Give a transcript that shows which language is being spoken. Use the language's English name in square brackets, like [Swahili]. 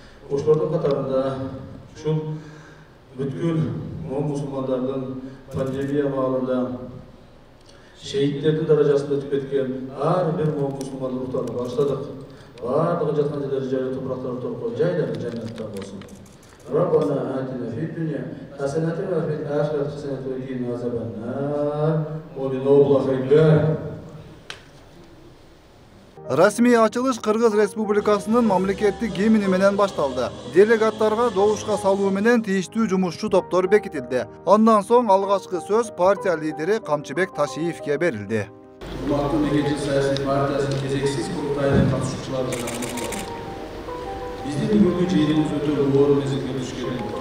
[Kyrgyz] Ошолордун катарында ушул бүткүл мусулмандардын пандемия маалында шейиттердин даражасында өтүп кеткен ар бир мусулман руктарына баштадык. Бардыгы жаткан жерлери жайлы топурактар торкоо жайлары жаннатта болсун. [Arabic] ربنا آتنا في الدنيا حسنة وفي الآخرة حسنة وقنا عذاب النار وبنور خير. [Kyrgyz] Расмий ачылыш Кыргыз Республикасынын мамлекеттик гимни менен башталды. Делегаттарга добушка салуу менен тийиштүү жумушчу топтор бекитилди. Андан соң алгачкы сөз партия лидери Камчыбек Ташиевке берилди. Мекенчил саясий партиясынын кезексиз курултайына катышуучуларга биздин бүгүнкү жыйыныбыз өтө оор мезгилге туш келген.